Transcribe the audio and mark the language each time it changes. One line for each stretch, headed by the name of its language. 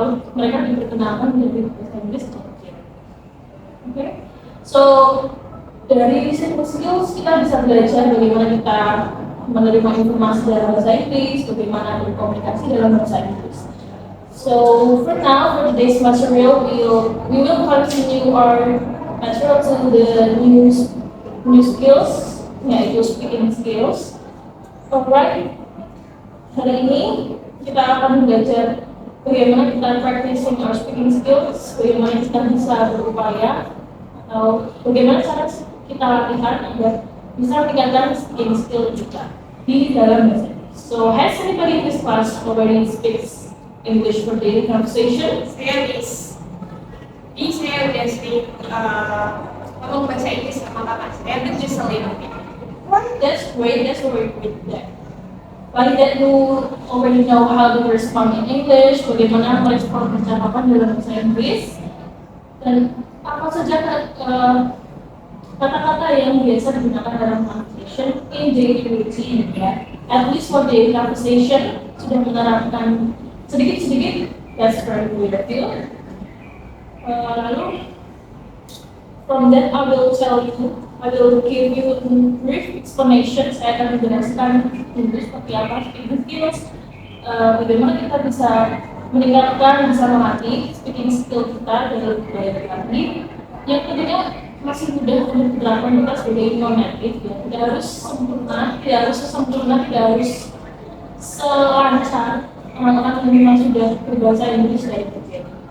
Indonesian: Atau mereka diperkenalkan menjadi bahasa Inggris sejak kecil. Okay? So dari listening skills kita bisa belajar bagaimana kita menerima informasi dalam bahasa Inggris, bagaimana berkomunikasi dalam bahasa Inggris.
English: So for now, for today's material, we will continue our material to the new skills, yaitu speaking skills.
Indonesian: Alright, hari ini kita akan belajar bagaimana kita
English: practicing our speaking skills,
Indonesian: bagaimana kita bisa berupaya atau bagaimana cara kita latihan agar bisa meningkatkan speaking skill kita di dalam bahasa Inggris.
English: So, has anybody in this class already speaks English for daily conversation?
Indonesian: Saya udah sering ngomong bahasa Inggris sama kakak saya,
English: but just a little bit. That's great. That's very good. Like that you already know how to respond in English,
Indonesian: bagaimana merespon percakapan dalam bahasa Inggris, dan apa saja kata-kata yang biasa digunakan dalam
English: conversation in daily routine, ya. At least for daily conversation
Indonesian: sudah menerapkan sedikit-sedikit.
English: That's very good of you.
Indonesian: Lalu
English: from that I will give you a brief explanation.
Indonesian: Saya akan menjelaskan dulu seperti apa speaking skills, bagaimana kita bisa meningkatkan, bisa melatih speaking skill kita dari budaya lagi. Yang kedua masih mudah untuk diterapkan kita sebagai non-native, ya. Tidak harus sempurna, tidak harus sesempurna, tidak harus selancar orang-orang yang memang sudah berbahasa Inggris dari kecil.